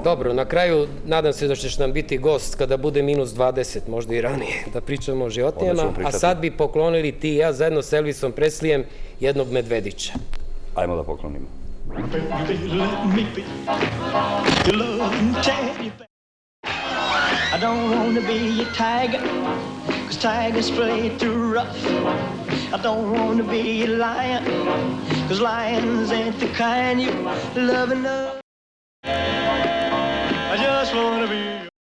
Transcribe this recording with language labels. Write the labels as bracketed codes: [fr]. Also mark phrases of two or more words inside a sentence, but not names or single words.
[sr] Dobro, na kraju nadam se da ćeš nam biti gost kada bude minus 20, možda i ranije, da pričamo o životinjama, a sad bi poklonili ti i ja zajedno s Elvisom Preslijem jednog medvedića. Ajmo da poklonimo. [en] I don't want to be a tiger, 'cause tigers play too rough. I don't want to be a lion, 'cause lions ain't the kind you love enough. I just want to be